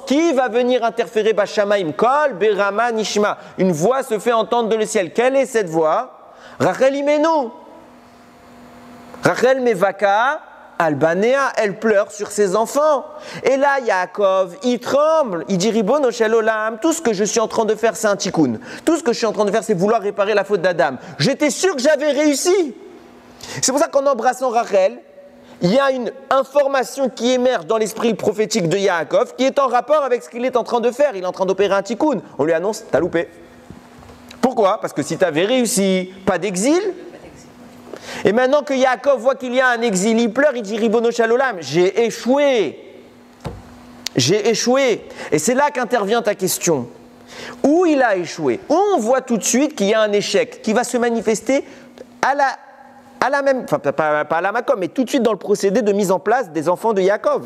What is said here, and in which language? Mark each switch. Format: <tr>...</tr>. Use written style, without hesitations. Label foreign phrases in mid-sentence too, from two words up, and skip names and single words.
<fr>Qui va venir interférer?</fr> <he>בשמים, קול, ברמה, נשמע.</he> <fr>Une voix se fait entendre de le ciel. Quelle est cette voix?</fr> <he>רחל אמנו.</he> <fr>Rachel</fr> <he>מבכה, על בניה,</he> <fr>elle pleure sur ses enfants. Et là, Yaakov, il tremble. Il dit,</fr> <he>רבונו של עולם,</he> <fr>tout ce que je suis en train de faire, c'est un tikkun. Tout ce que je suis en train de faire, c'est vouloir réparer la faute d'Adam. J'étais sûr que j'avais réussi. C'est pour ça qu'en embrassant Rachel, il y a une information qui émerge dans l'esprit prophétique de Yaakov qui est en rapport avec ce qu'il est en train de faire. Il est en train d'opérer un tikkun. On lui annonce, t'as loupé. Pourquoi? Parce que si tu avais réussi, pas d'exil. Et maintenant que Yaakov voit qu'il y a un exil, il pleure, il dit</fr> <he>רבונו של עולם,</he> <fr>j'ai échoué. J'ai échoué. Et c'est là qu'intervient ta question. Où il a échoué? Où on voit tout de suite qu'il y a un échec qui va se manifester à la même, enfin pas à la Makom, mais tout de suite dans le procédé de mise en place des enfants de Yaakov.</fr>